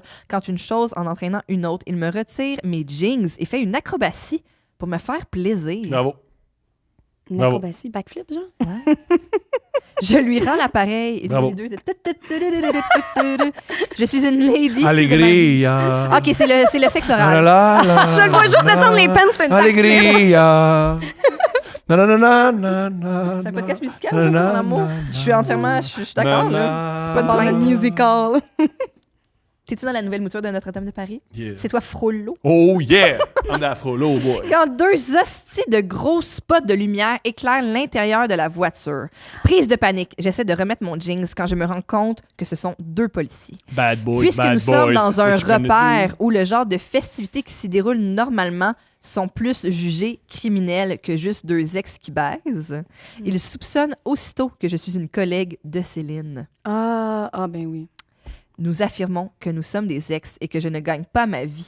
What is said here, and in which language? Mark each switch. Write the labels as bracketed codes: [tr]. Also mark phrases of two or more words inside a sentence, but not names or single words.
[fr] Quand une chose en entraînant une autre, il me retire mes jeans et fait une acrobatie pour me faire plaisir. Bravo. Une Bravo. acrobatie, backflip, genre? Ouais. Je lui rends l'appareil. Et Bravo. les deux, je suis une lady. Allegria. OK, c'est le sexe La, oral. la, la, Je le vois juste descendre les pants, fait une backflip. Allegria. Na, na, na, na, na, na, C'est un podcast musical, na, ça, na, mon amour. na, Je suis entièrement... Je suis d'accord, na, là. na, C'est pas de Parlant de plainte. musical. T'es-tu dans la nouvelle mouture de Notre-Dame de Paris? Yeah. C'est toi, Frollo. [en] Oh yeah! I'm that frollo boy. [fr] Quand 2 hosties de gros spots de lumière éclairent l'intérieur de la voiture. Prise de panique, j'essaie de remettre mon jeans quand je me rends compte que ce sont 2 policiers. [en] Bad boy, [fr] Puisque [en] bad [fr] nous sommes [en] boys. [fr] dans un [en] What you gonna [fr] repère [en] do? [fr] où le genre de festivités qui s'y déroulent normalement sont plus jugées criminelles que juste 2 ex qui baisent, ils soupçonnent aussitôt que je suis une collègue de Céline. Ah, ben oui. Nous affirmons que nous sommes des ex et que je ne gagne pas ma vie.